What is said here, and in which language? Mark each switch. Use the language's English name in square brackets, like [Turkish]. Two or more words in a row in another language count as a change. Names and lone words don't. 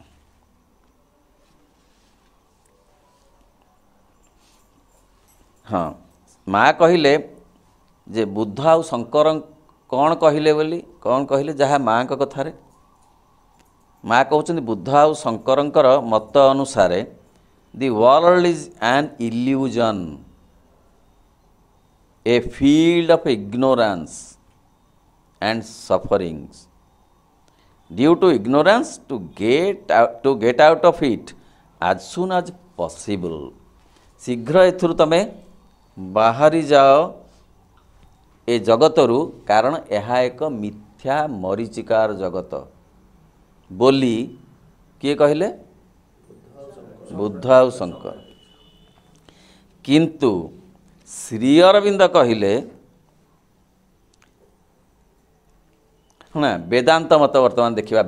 [Odia] ହଁ, ମା କହିଲେ ଯେ ବୁଦ୍ଧ ଆଉ ଶଙ୍କର କ'ଣ କହିଲେ ବୋଲି, କ'ଣ କହିଲେ? ଯାହା ମାଙ୍କ କଥାରେ ମା କହୁଛନ୍ତି, ବୁଦ୍ଧ ଆଉ ଶଙ୍କରଙ୍କର ମତ ଅନୁସାରେ [English] the world is an illusion, a field of ignorance and sufferings. Due to ignorance, to get out of it as soon as possible. [Odia] ଶୀଘ୍ର ଏଥିରୁ ତମେ ବାହାରି ଯାଅ ଏ ଜଗତରୁ, କାରଣ ଏହା ଏକ ମିଥ୍ୟା ମରୀଚିକାର ଜଗତ ବୋଲି କିଏ କହିଲେ? ବୁଦ୍ଧ ଆଉ ଶଙ୍କର। କିନ୍ତୁ ଶ୍ରୀ ଅରବିନ୍ଦ କହିଲେ, ନା ବେଦାନ୍ତ ମତ ବର୍ତ୍ତମାନ ଦେଖିବା।